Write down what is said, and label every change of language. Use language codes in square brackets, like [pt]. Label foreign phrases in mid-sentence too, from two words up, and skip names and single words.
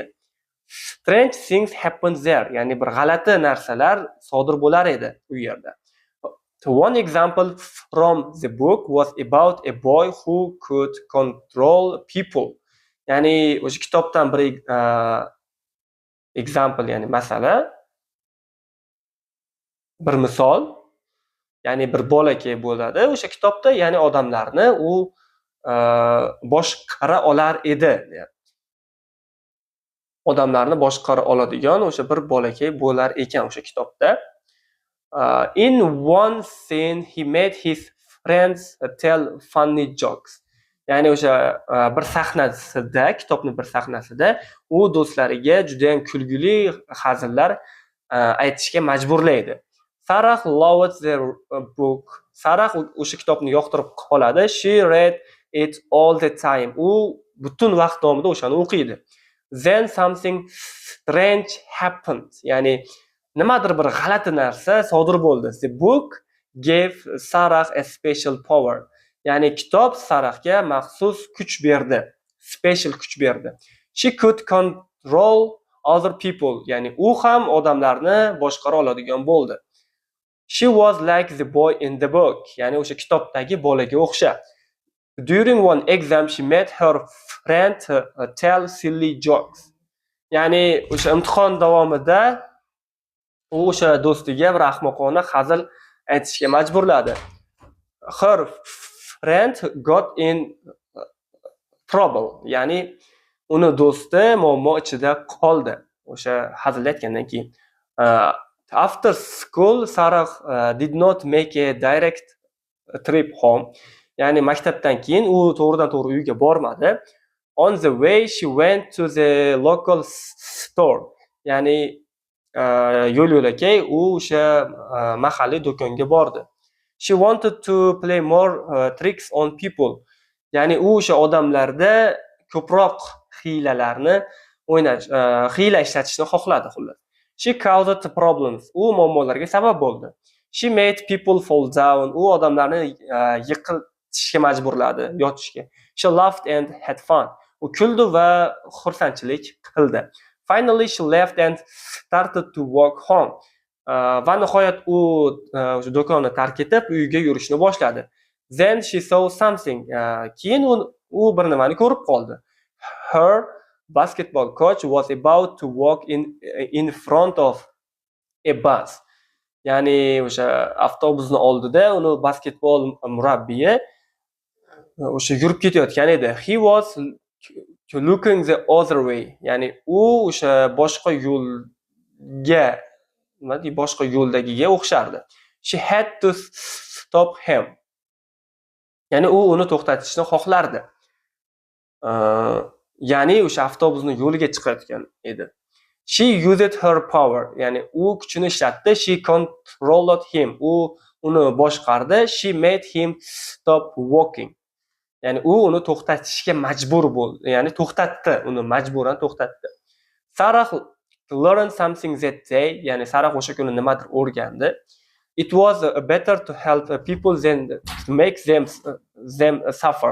[en] Strange things happened there. [uz] Ya'ni bir g'alati narsalar sodir bo'lar edi u yerda. [en] One example from the book was about a boy who could control people. [uz] Ya'ni o'sha kitobdan bir example, ya'ni masala, bir misol, ya'ni bir bolakay bo'ladi o'sha kitobda, ya'ni odamlarni u boshqara olar edi, deyapti. Odamlarni boshqara oladigan o'sha bir bolakay bo'lar ekan o'sha kitobda. [en] In one scene he made his friends tell funny jokes. [uz] Ya'ni o'sha bir sahnasida, kitobning bir sahnasida u do'stlariga juda ham kulgili hazillar aytishga majburlaydi. [en] Sarah loved the book. [uz] Sarah o'sha kitobni yoqtirib qoladi. [en] She read it all the time. [uz] U butun vaqt davomida o'shani o'qiydi. [en] Then something strange happened. [uz] Ya'ni nimadir bir g'alati narsa sodir bo'ldi. [en] The book gave Sarah a special power. [uz] Ya'ni kitob Sarahga maxsus kuch berdi. Special kuch berdi. [en] She could control other people. [uz] Ya'ni u ham odamlarni boshqara oladigan bo'ldi. [en] She was like the boy in the book. [uz] Ya'ni o'sha kitobdagi bolaga o'xshab. [en] During one exam she made her friend tell silly jokes. [uz] Ya'ni o'sha imtihon davomida u o'sha do'stiga bir ahmoqona hazil aytishga majburladi. [en] Her friend got in trouble. [uz] Ya'ni uni do'sti muammo ichida qoldi. O'sha hazil aytgandan keyin. [en] After school, Sarah did not make a direct trip home. [uz] Ya'ni maktabdan keyin u to'g'ridan-to'g'ri uyga bormadi. [en] On the way she went to the local store. [uz] Ya'ni yo'l-yo'lakay u o'sha mahalliy do'konga bordi. [en] She wanted to play more tricks on people. [uz] Ya'ni u o'sha odamlarda ko'proq hiylalarni hiyla ishlatishni xohladi xullas. [en] She caused problems. [uz] U muammolarga sabab bo'ldi. [en] She made people fall down. [uz] U odamlarni yiqilishga majburladi, yotishga. [en] She laughed and had fun. [uz] U kuldi va xursandchilik qildi. [en] Finally she left and started to walk home. [uz] Va nihoyat u o'sha do'konni tark etib uyiga yurishni boshladi. [en] Then she saw something. [uz] Keyin u bir nimani ko'rib qoldi. [en] Her basketball coach was about to walk in front of a bus. [uz] Ya'ni o'sha avtobusning oldida uni basketbol murabbiyi o'sha yurib ketayotgan edi. [en] He was looking the other way. [uz] Ya'ni u o'sha boshqa yo'lga, boshqa yo'ldagiga o'xshardi. [en] She had to stop him. [uz] Ya'ni u uni to'xtatishni xohlardi. Ya'ni o'sha avtobusning yo'liga chiqayotgan edi. [en] She used her power. [uz] Ya'ni u kuchini ishlatdi. [en] She controlled him. [uz] U uni boshqardi. [en] She made him stop walking. [uz] Ya'ni u uni to'xtatishga majbur bo'ldi. Ya'ni to'xtatdi, uni majburan to'xtatdi. [en] Sarah learned something that day. [uz] Ya'ni Sarah o'sha kuni nimadir o'rgandi. [en] It was better to help people than to make them suffer.